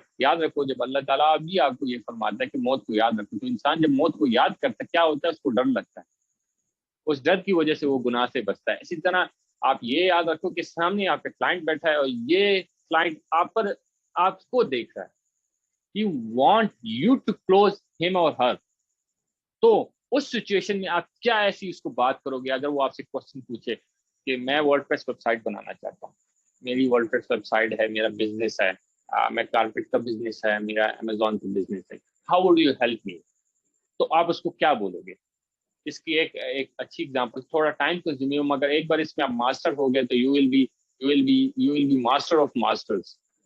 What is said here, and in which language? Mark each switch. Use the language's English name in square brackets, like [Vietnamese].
[Urdu] مگر یاد رکھو، جب اللہ تعالیٰ بھی آپ کو یہ فرماتا ہے کہ موت کو یاد رکھو، تو انسان جب موت کو یاد کرتا ہے کیا ہوتا ہے، اس کو ڈر لگتا ہے. اس ڈر کی وجہ سے وہ گناہ سے بچتا ہے. اسی طرح آپ یہ یاد رکھو کہ سامنے آپ کا کلائنٹ بیٹھا ہے اور یہ کلائنٹ آپ کو دیکھ رہا ہے. [English] He want you to close him or her. [Urdu] تو اس سچویشن میں آپ کیا ایسی اس کو بات کرو گے؟ اگر وہ آپ سے کوشچن پوچھے کہ میں ورڈ پریس ویب سائٹ بنانا چاہتا ہوں، میری ورڈ پریس ویب سائٹ ہے، میرا بزنس ہے، میں کارپیٹ کا بزنس ہے، میرا امیزون کا بزنس ہے، [English] How would you help me? [Urdu] تو آپ اس کو کیا بولو گے؟ اس کی ایک اچھی اگزامپل، تھوڑا ٹائم کنزیومنگ، مگر ایک بار اس میں آپ ماسٹر ہو گئے تو [English] You will be master of masters.